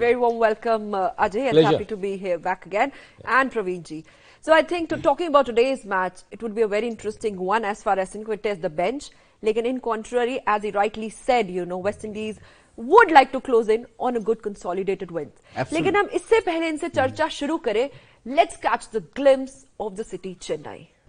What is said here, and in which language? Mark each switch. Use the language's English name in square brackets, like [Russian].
[English] Very warm welcome, Ajay, and Pleasure. happy to be here back again. And Praveen ji. So I think talking about today's match, it would be a very interesting one as far as India test the bench. Like, in contrary, as he rightly said, West Indies would like to close in on a good consolidated win. [Hindi] लेकिन हम इससे पहले इनसे चर्चा शुरू करें. [English] Let's catch the glimpse of the city Chennai.